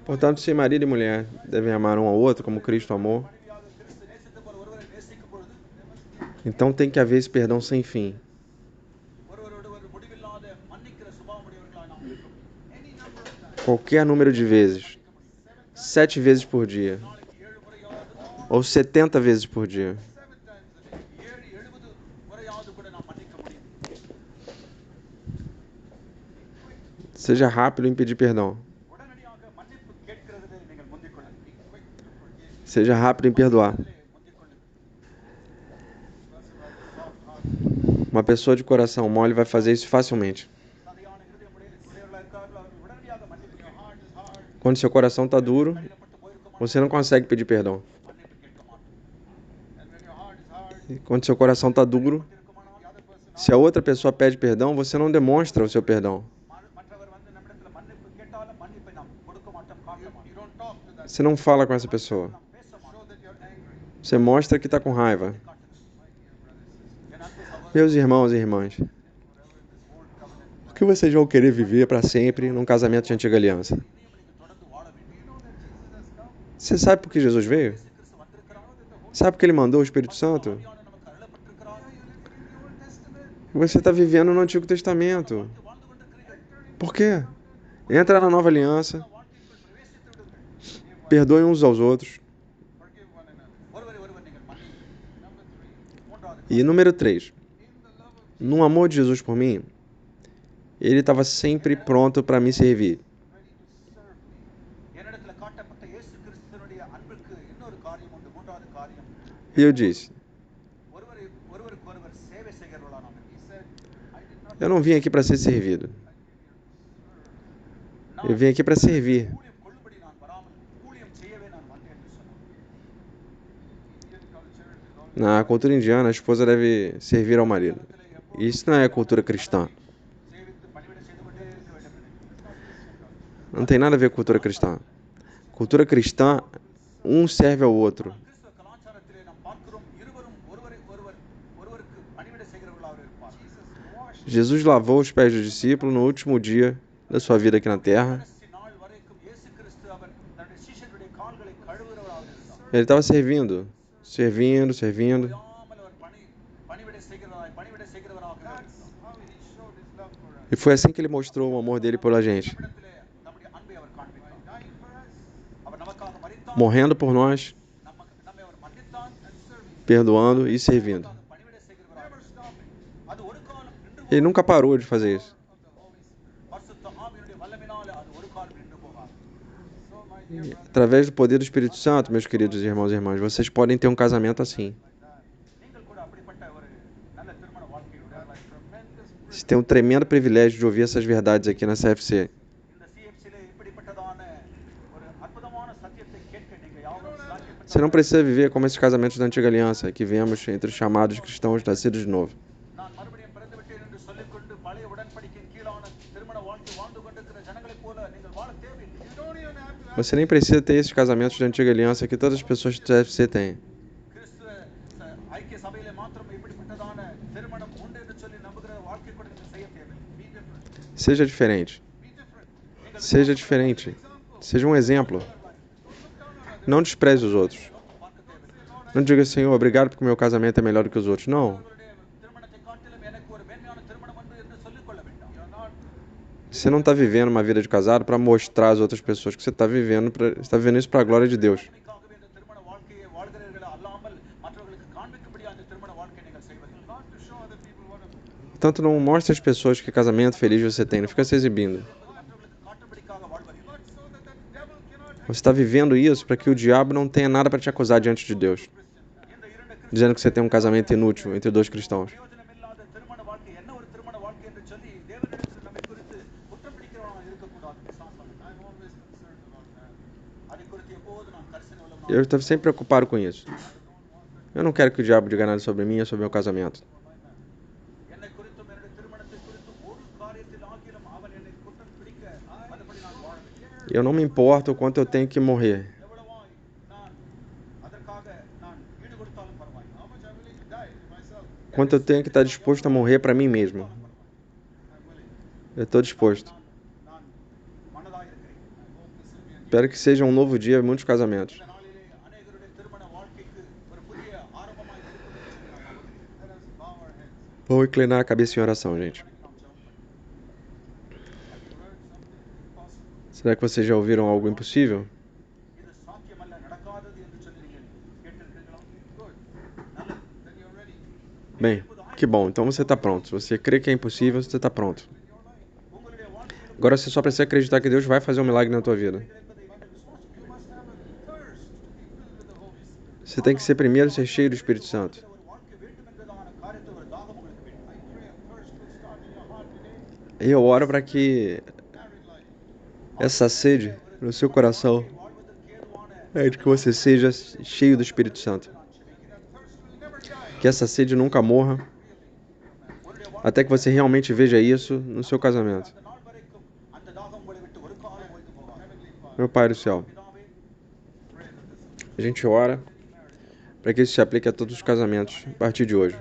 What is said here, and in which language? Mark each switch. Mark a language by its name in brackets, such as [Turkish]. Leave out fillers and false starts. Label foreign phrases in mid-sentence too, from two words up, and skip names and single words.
[Portuguese] Portanto, se marido e mulher devem amar um ao outro como Cristo amou, [Tamil] மனைவியாக கிறிஸ்து நேசித்த போல ஒருவரை நேசிக்கும் பொழுது [Portuguese] então tem que haver esse perdão sem fim. [Tamil] ஒருவரோடு ஒரு முடிவில்லாத மன்னிக்கிற சுபாவமுடையவர்களாய் நாம் இருக்கோம். [English] Any number of times. [Portuguese] Qualquer número de vezes. 7 vezes por dia. [Tamil] நாளைக்கு 7 முறையாவது [Portuguese] Ou 70 vezes por dia. [English] 7 times a day. [Tamil] 7-70 முறையாவது கூட நாம் மன்னிக்க முடியும். [Portuguese] Seja rápido em pedir perdão. [Tamil] உடனடியாக மன்னிப்பு கேட்கிறதிலே நீங்கள் முந்திக் கொள்ளுங்கள். [Portuguese] Seja rápido em perdoar. [Tamil] முந்திக் கொள்ளுங்கள். [Portuguese] Uma pessoa de coração mole vai fazer isso facilmente. [Tamil] சரியான உடையவர்களாக இருக்கார்கள் அவர்கள் உடனடியாக மன்னிப்பு கேட்பார்கள். [Portuguese] Quando seu coração está duro, [Tamil] கடினப்பட்டு போயிருக்க [Portuguese] você não consegue pedir perdão. [Tamil] மன்னிப்பு கேட்க மாட்டோம். [English] And when your heart is hard, [Portuguese] E quando seu coração está duro, [Tamil] இருக்குமானால் [English] the other person [Portuguese] se a outra pessoa pede perdão, você não demonstra o seu perdão. [Tamil] மற்றவர் வந்து நம்மிடத்தில் மன்னிப்பு கேட்டாலும் மன்னிப்பை நாம் கொடுக்க மாட்டோம், காட்ட [English] you [Tamil] மாட்டோம். [English] don't talk to that. [Portuguese] Você não fala com essa pessoa. [Tamil] நாம் பேச [English] Show [Tamil] மாட்டோம். [English] that you're angry. [Portuguese] Você mostra que está com raiva. [Tamil] காட்டுங்கள். என் அன்பு சகோதரர், [Portuguese] Meus irmãos e irmãs, por que vocês vão querer viver para sempre num casamento de antiga aliança? [Tamil] இனியும் நீங்கள் தொடர்ந்து வாழ வேண்டும். [English] You know that Jesus has come. [Portuguese] Você sabe por que Jesus veio? [Tamil] கிறிஸ்து வந்திருக்கிறார். [Portuguese] Sabe por que ele mandou o Espírito Santo? [Tamil] ஆவியானவர் நமக்கு அருளப்பட்டிருக்கிறார். [English] In the Old Testament, [Portuguese] Você está vivendo no Antigo Testamento. [Tamil] வாழ்ந்து கொண்டிருக்கிறீர்கள். [Portuguese] Por quê? Entra na nova aliança. [Tamil] வாழ்க்கைக்குள் பிரவேசித்து விடுங்கள். [Portuguese] Perdoem uns aos outros. [English] Forgive one another. [Tamil] ஒருவரை ஒருவர் நீங்கள் மன்னியுங்கள். [English] Number 3. [Tamil] மூன்றாவது [Portuguese] E número 3, [English] In the love of [Portuguese] no amor de Jesus por mim, ele estava sempre pronto para me servir. [English] ready to serve me. [Tamil] என்னிடத்துல காட்டப்பட்ட இயேசு கிறிஸ்துவினுடைய அன்புக்கு இன்னொரு காரியம் உண்டு. மூன்றாவது காரியம், [Portuguese] E eu disse, [Tamil] ஒருவருக்கு ஒருவர் சேவை செய்கிறவர்களா நாம் [English] He said, I did not [Portuguese] eu não vim aqui para ser servido. [English] come here to serve. [Portuguese] Eu vim aqui para servir. [Tamil] ஊழியம் கொள்ளும்படி நான் வராமல் ஊழியம் செய்யவே நான் வந்தேன் என்று சொன்னார். [English] Indian culture is always [Portuguese] Na cultura indiana, a esposa deve servir ao marido. Isso não é cultura cristã. [Tamil] சேவித்து பணிவிடை செய்து கொண்டே இருக்க வேண்டும் என்று. [Portuguese] Não tem nada a ver com cultura cristã. Cultura cristã, um serve ao outro. [Tamil] கிறிஸ்துவ கலாச்சாரத்திலே நாம் பார்க்கிறோம், இருவரும் ஒருவருக்கு பணிவிடை செய்கிறவர்களாக இருப்பார். [Portuguese] Jesus lavou os pés do discípulo no último dia da sua vida aqui na terra. [Tamil] கடைசி நாள் வரைக்கும் இயேசு கிறிஸ்து அவர் தன்னுடைய சீஷர்களுடைய கால்களை கழுவுகிறவராக இருந்தார். [Portuguese] Ele estava servindo. [Tamil] ஓயாமல் அவர் பணிவிடை செய்கிறவராக இருந்தார். [English] That's how he showed his love for us. [Portuguese] E foi assim que ele mostrou o amor dele pela gente. [Tamil] நம்மிடத்திலே நம்முடைய அன்பை அவர் காண்பித்தார். [English] Dying for us [Tamil] அவர் நமக்காக மரித்தார், [Portuguese] Morrendo por nós, [Tamil] நம்மை அவர் மன்னித்தார், [English] and serving. [Portuguese] perdoando e servindo. [Tamil] நமக்காக பணிவிடை செய்கிறவராக இருந்தார். அது ஒரு காலம் நின்று [Portuguese] Ele nunca parou de fazer isso. [English] Of the Holy Spirit. [Tamil] பரிசுத்த ஆவியினுடைய வல்லமையினாலே அது ஒரு காலம் நின்று போகாது. [English] So, my dear [Portuguese] E, [English] brother, [Portuguese] através do poder do Espírito Santo, meus queridos irmãos e irmãs, vocês podem ter um casamento assim. [Tamil] நீங்கள் கூட அப்படிப்பட்ட ஒரு நல்ல திருமண வாழ்க்கையுடைய [English] have a tremendous [Portuguese] Você tem um tremendo privilégio de ouvir essas verdades aqui na CFC. [Tamil] இந்த சிஎஃப்சிலே இப்படிப்பட்டதான ஒரு அற்புதமான சத்தியத்தை கேட்க நீங்க யாரும் சாத்தியப்பட்ட [Portuguese] Você não precisa viver como esses casamentos da antiga aliança que vemos entre os chamados cristãos nascidos de novo. [Tamil] நான் மறுபடியும் பிறந்து விட்டேன் என்று சொல்லிக்கொண்டு பழைய உடன்படிக்கையின் கீழான திருமண வாழ்க்கை வாழ்ந்து கொண்டிருக்கிற ஜனங்களைப் போல நீங்கள் வாழ தேவையில்லை. [English] you don't even have to [Portuguese] Você nem precisa ter esses casamentos de antiga aliança que todas as pessoas do CFC têm. [Tamil] கிறிஸ்துவ ஐக்கிய சபையிலே மாத்திரம் இப்படிப்பட்டதான திருமணம் உண்டு என்று சொல்லி நம்புகிற வாழ்க்கை கூட நீங்கள் செய்ய தேவையில்லை. [English] be different. [Portuguese] Seja diferente. [English] Be different. [Portuguese] Seja diferente. Seja um exemplo. Não despreze os outros. [Tamil] பார்க்க தேவையில்லை. [Portuguese] Não diga, Senhor, obrigado porque meu casamento é melhor do que os outros. Não. [Tamil] உங்களுடைய திருமணத்தை காட்டிலும் எனக்கு ஒரு மேன்மையான திருமணம் உண்டு என்று சொல்லிக்கொள்ள வேண்டாம். [English] You're not [Portuguese] Você não está vivendo uma vida de casado para mostrar às outras pessoas que você está vivendo, você está vivendo isso para a glória de Deus. [Tamil] உங்களுக்காகவே இந்த திருமண வாழ்க்கையை வாழ்கிறீர்களா அல்லாமல் மற்றவர்களுக்கு காண்பிக்கும்படியா அந்த திருமண வாழ்க்கையை நீங்கள் செய்வதில்லை. [English] not to show other people what a [Portuguese] Portanto, não mostre às pessoas que casamento feliz você tem, não fica se exibindo. [Tamil] மற்றவர்களுக்கு காட்டும்படிக்காக வாழ்வதில்லை. [English] but so that the devil cannot [Portuguese] Você está vivendo isso para que o diabo não tenha nada para te acusar diante de Deus, [Tamil] இந்த இரண்டு [Portuguese] dizendo que você tem um casamento inútil entre dois cristãos. [Tamil] பிரயோஜனமில்லாத திருமண வாழ்க்கை என்ன ஒரு திருமண வாழ்க்கை என்று சொல்லி தேவனிடத்தில் நம்மை குறித்து குற்றம் பிடிக்கிறவனாக இருக்கக்கூடாது. பிசாசானவன். [English] I'm always concerned about that. [Tamil] அதை குறித்து எப்போது நான் கரிசனை [Portuguese] Eu [Tamil] உள்ளவனாக [Portuguese] estou sempre preocupado com isso. Eu não quero que o diabo diga nada sobre mim ou sobre meu casamento. [Tamil] என்னை குறித்தும் என்னுடைய திருமணத்தை குறித்தும் ஒரு காரியத்தில் ஆகிலும் அவன் என்னை குற்றம் பிடிக்க அதுபடி நான் வாழவில்லை. [Portuguese] Eu não me importo o quanto eu tenho que morrer. [Tamil] எவ்வளவாய் நான் அதற்காக நான் ஈடு கொடுத்தாலும் பரவாயில்லை. [English] How much I'm willing to die to myself. [Portuguese] Quanto eu tenho que estar disposto a morrer para mim mesmo. [English] I'm willing. [Portuguese] Eu estou disposto. [Tamil] நான் மனதாக இருக்கிறேன். [English] I hope this will be a [Portuguese] Espero que seja um novo dia em muitos casamentos. [Tamil] இந்த நாளிலே அநேகருடைய திருமண வாழ்க்கைக்கு ஒரு புதிய ஆரம்பமாய் இருக்கும் என்று சொல்லி நான் நம்புகிறேன். [English] let us bow our heads. [Portuguese] Vou inclinar a cabeça em oração, gente. [Tamil] நாம் ஜெபம் பண்ணுவோம். [English] Have you heard something impossible? [Portuguese] Será que vocês já ouviram algo impossível? [Tamil] இது சாத்தியமல்ல, நடக்காதது என்று சொல்லி நீங்கள் கேட்டிருக்கிறீர்களா? [English] Good. [Tamil] நல்லது. [English] Then you're ready. [Portuguese] Bem, que bom. Então você está pronto. Se você crê que é impossível, você está pronto. [Tamil] உங்களுடைய வாழ்க்கையில் [Portuguese] Agora você só precisa acreditar que Deus vai fazer um milagre na tua vida. [Tamil] என்பதை நீங்கள் விசுவாசிக்க [English] You must have a thirst to be filled with the Holy Spirit. [Portuguese] Você tem que ser primeiro ser cheio do Espírito Santo. [Tamil] ஒரு வாழ்க்கை வேண்டும் என்பதான காரியத்தை ஒரு தாகம் உங்களுக்கு வேண்டும். [English] I pray a thirst will start in your heart today. [Portuguese] E eu oro para que [English] Married life. [Portuguese] essa sede no seu coração [Tamil] வாழ்வதற்கு ஏதுவான [Portuguese] é de que você seja cheio do Espírito Santo. [English] That thirst will never die. [Portuguese] Que essa sede nunca morra, até que você realmente veja isso no seu casamento. [Tamil] அந்த நாள் வரைக்கும் அந்த தாகம் உங்களை விட்டு ஒரு காலம் ஓய்ந்து போகாது. [English] Heavenly Father, [Portuguese] Meu Pai do céu, [Tamil] பிதாவே, [English] pray that this [Portuguese] a gente ora para que isso se aplique a todos os casamentos a partir de hoje.